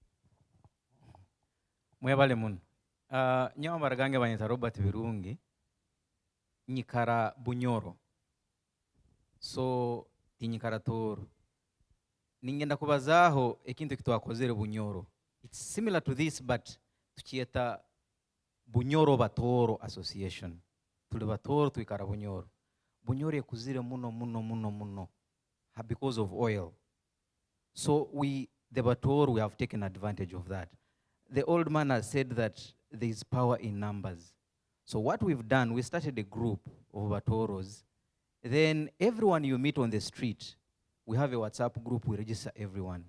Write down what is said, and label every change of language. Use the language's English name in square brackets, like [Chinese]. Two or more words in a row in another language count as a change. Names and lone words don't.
[Tooro] mwebale muno nyawa maragange banyita Robert Birungi nyikara Bunyoro so tinyikara Tooro ningenda kubazaho ekintu kitwakozere Bunyoro. [English] It's similar to this but tukieta Bunyoro Batoro Association. [Tooro] Tuli Batoro tuikara Bunyoro. Bunyoro ekuzire muno [English] because of oil. So the Batoro, we have taken advantage of that. The old man has said that there is power in numbers. So what we've done, we started a group of Batoros. Then everyone you meet on the street, we have a WhatsApp group, we register everyone.